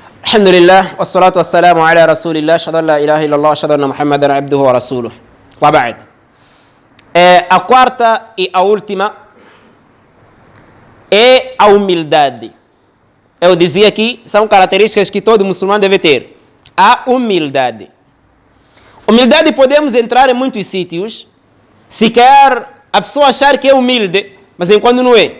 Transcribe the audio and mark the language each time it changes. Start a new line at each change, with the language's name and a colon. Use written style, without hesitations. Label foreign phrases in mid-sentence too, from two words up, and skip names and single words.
Arabic: الحمد لله، والصلاة والسلام على رسول الله، أشهد أن لا إله إلا الله، أشهد أن محمدا عبده ورسوله. وبعد.
Portuguese: A quarta e a última é a humildade. Eu dizia que são características que todo muçulmano deve ter. A humildade. Humildade podemos entrar em muitos sítios, se quer a pessoa achar que é humilde, mas enquanto não é.